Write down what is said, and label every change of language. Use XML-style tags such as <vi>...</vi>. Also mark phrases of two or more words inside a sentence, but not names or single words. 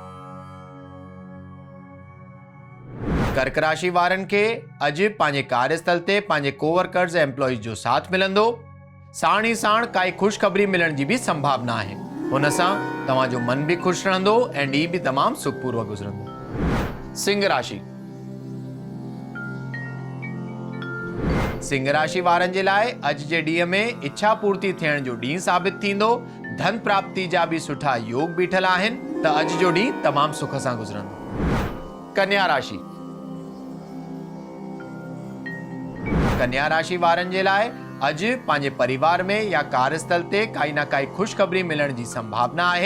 <sd>कर्क राशि वारनि खे अॼु पंहिंजे कार्यस्थल ते पंहिंजे कोवर्कर्स ऐं एम्प्लॉइज जो साथ मिलंदो। साण ई साण काई ख़ुशख़बरी मिलण जी भी संभावना आहे। हुन सां तव्हां जो मन भी ख़ुशि रहंदो ऐं ॾींहुं भी तमामु सुखपूर्वक गुज़रंदो। सिंह राशि। सिंह राशि वारनि जे लाइ अॼु जे ॾींहं में इच्छा पूर्ति थियण जो ॾींहुं साबित थींदो। धन प्राप्ति जा भी सुठा योग बीठल आहिनि त अॼु जो ॾींहुं तमामु सुख सां गुज़रंदो। कन्या राशि। कन्या राशि वारनि जे लाइ अॼु पंहिंजे परिवार में या कार्यस्थल ते काई ना काई ख़ुशख़बरी मिलण जी संभावना आहे।</sd>